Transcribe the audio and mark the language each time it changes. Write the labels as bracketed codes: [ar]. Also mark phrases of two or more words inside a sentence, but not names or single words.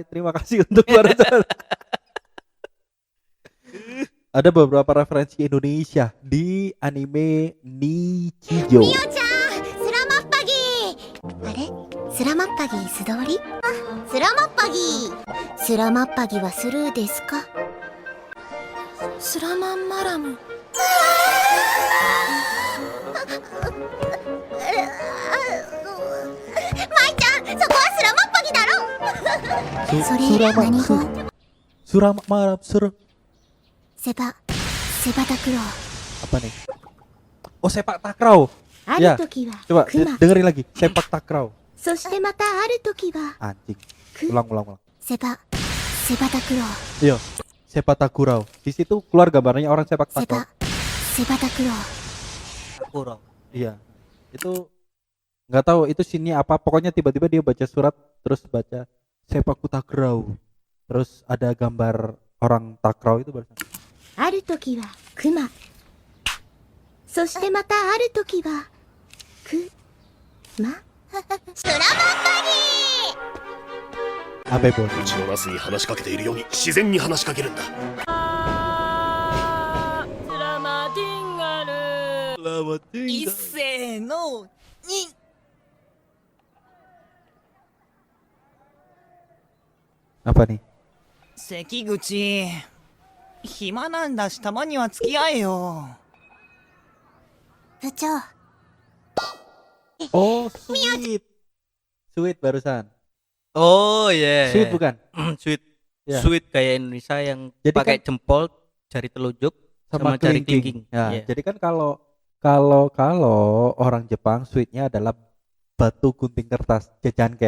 [id] Terima kasih untuk para Ada beberapa referensi Indonesia di anime Nichijou. Mio-chan, selamat pagi. Are? Selamat pagi, sudori? Selamat pagi. [ja] Selamat pagi はするですか? [id] Selamat malam. [ja] Mai-chan, そこは [id] selamat pagi [ja] daro. [id] Selamat malam, Sepak takraw. Apa nih? Oh, sepak takraw. Ya, coba dengerin lagi. Sepak takraw. Anjing. Ulang. Sepak takraw. Iya, sepak takraw. Di situ keluar gambarnya orang sepak takraw. Sepak takraw. Kurang. Iya. Itu nggak tahu itu scene-nya apa. Pokoknya tiba-tiba dia baca surat terus baca sepak takraw. Terus ada gambar orang takraw itu barusan. [ja] ある時はクマそしてまたある時はくまスラマッパギー [id] Apa bos? [ja] うちのナスに話しかけているように自然に話しかけるんだ。いっせーのに [id] Apa nih? [ja] 関口暇なんだしたまには付き合えよ。部長 [id] Oh, sweet. Sweet barusan. Oh iya. Sweet bukan? Sweet. Ya. Sweet kayak Indonesia yang Jadi pakai kan- jempol, jari telunjuk sama jari kelingking. Ya, Iya. jadi kan kalau orang Jepang sweetnya adalah batu gunting kertas jajanken.